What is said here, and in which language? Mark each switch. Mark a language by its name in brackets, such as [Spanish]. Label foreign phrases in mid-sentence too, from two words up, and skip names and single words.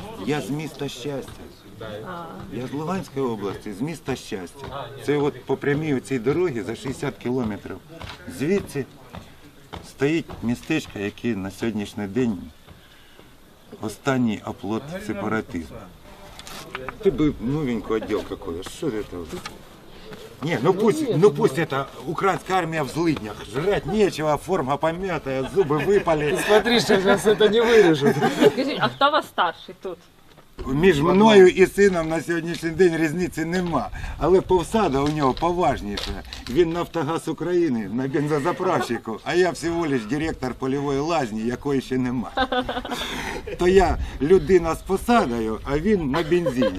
[Ukrainian] Я з міста Щастя. Я з Луганської області, з міста Щастя. Це от по прямій цій дорогі за 60 кілометрів. Звідси стоїть містечко, яке на сьогоднішній день останній оплот сепаратизму. [Russian] Ты бы новенькую одел какой-то. Что это? Не, ну пусть это украинская армия в злыднях. Жрать нечего, форма помятая, зубы выпали. Смотри, что сейчас это не вырежут. [Ukrainian] Скажіть, а хто у вас старший тут? Між мною і сином на сьогоднішній день різниці нема. Але повсада у нього поважніша. Він Нафтогаз України на бензозаправщику, а я всього лиш директор польової лазні, якої ще нема. То я людина з посадою, а він на бензині.